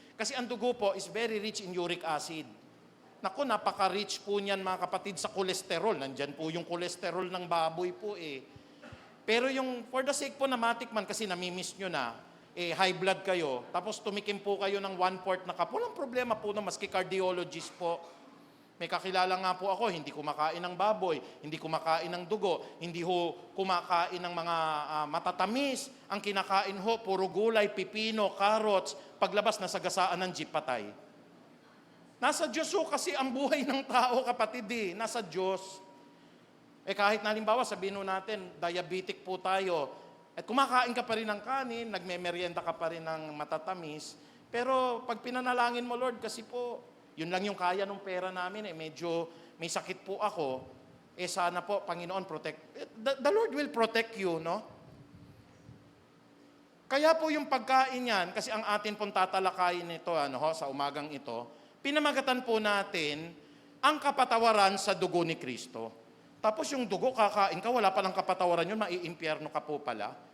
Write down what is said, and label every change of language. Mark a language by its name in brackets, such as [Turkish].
[Filipino] Kasi ang dugo po [English] is very rich in uric acid. [Filipino] Naku, napaka-rich po niyan mga kapatid sa kolesterol. Nandyan po yung kolesterol ng baboy po eh. Pero yung, [English] for the sake [Filipino] po na matikman, kasi namimiss nyo na, high blood kayo, tapos tumikim po kayo ng 1/4 na cup, walang problema po na maski cardiologist po. May kakilala nga po ako, hindi kumakain ng baboy, hindi kumakain ng dugo, hindi ho kumakain ng mga matatamis. Ang kinakain ho, puro gulay, pipino, carrots, paglabas na sagasaan ng jeep patay. Nasa Diyos ho kasi ang buhay ng tao, kapatid nasa Diyos. Kahit na halimbawa, sabihin natin, diabetic po tayo, at kumakain ka pa rin ng kanin, nagme-merienda ka pa rin ng matatamis, pero pag pinanalangin mo, Lord, kasi po, yun lang yung kaya ng pera namin, medyo may sakit po ako, sana po, Panginoon, protect. [English] The Lord will protect you, no? [Filipino] Kaya po yung pagkain yan, kasi ang atin pong tatalakayin nito, sa umagang ito, pinamagatan po natin ang kapatawaran sa dugo ni Kristo. Tapos yung dugo, kakain ka, wala palang kapatawaran yun, maiimpyerno ka po pala.